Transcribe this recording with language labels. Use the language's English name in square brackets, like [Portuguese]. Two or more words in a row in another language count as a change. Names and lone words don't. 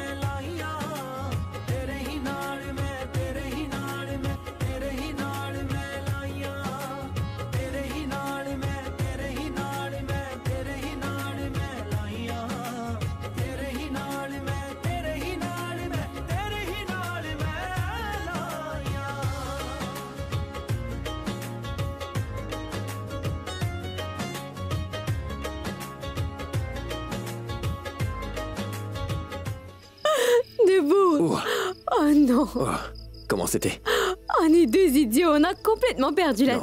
[Punjabi] ਲਾਈਆਂ ਤੇਰੇ ਹੀ ਨਾਲ ਮੈਂ ਤੇਰੇ ਹੀ ਨਾਲ ਮੈਂ ਤੇਰੇ ਹੀ ਨਾਲ ਮੈਂ ਲਾਈਆਂ ਤੇਰੇ ਹੀ ਨਾਲ ਮੈਂ ਤੇਰੇ ਹੀ ਨਾਲ ਮੈਂ ਤੇਰੇ ਹੀ ਨਾਲ ਮੈਂ ਲਾਈਆਂ ਤੇਰੇ ਹੀ ਨਾਲ ਮੈਂ ਤੇਰੇ ਹੀ ਨਾਲ ਮੈਂ ਤੇਰੇ ਹੀ ਨਾਲ ਮੈਂ ਲਾਈਆਂ। [French] Debout. Oh non. Oh, comment c'était? On est deux idiots, on a complètement perdu la